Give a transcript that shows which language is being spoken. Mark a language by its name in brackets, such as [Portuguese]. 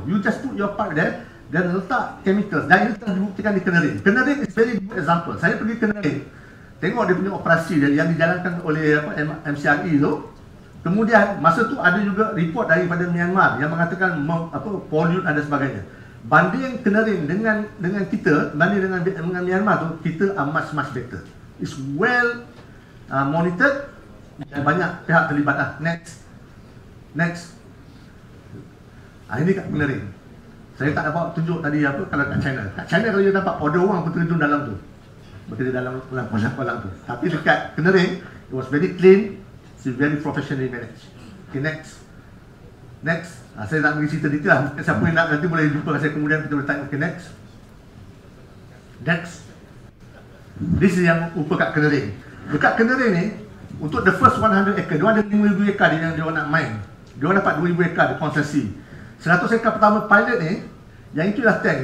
[English] You just put your pipe there [Malay] dan letak chemicals. Dan ini telah dibuktikan di Kenering. [English] Kenering is very good example. [Malay] Saya pergi Kenering, tengok dia punya operasi dia yang dijalankan oleh MCRE tu. Kemudian masa tu ada juga report daripada Myanmar yang mengatakan pollute dan sebagainya. Banding Kenering dengan kita, banding dengan Myanmar tu, kita [English] are much better. It's well monitored [Malay] dan banyak pihak terlibat Next. Ini kat Kenering. Saya tak dapat tunjuk tadi kalau kat China. Kat China kalau dia dapat ada orang berterjun dalam tu. Bekerja dalam kolam tu. Tapi dekat Kenering, [English] it was very clean, it's very professionally managed. [Malay] Okay, next. Saya tak bagi cerita detail. Siapa yang nak nanti boleh jumpa saya kemudian kita boleh tanya. [English] Okay, next. [Malay] This is yang upa kat Kenering. Dekat Kenering ni, untuk [English] the first 100 acre, [Malay] dia ada 5,000 ekar yang dia nak main. Dia dapat 2,000 ekar di konsesi. 100 ekar pertama pilot ni, yang itu dah tank.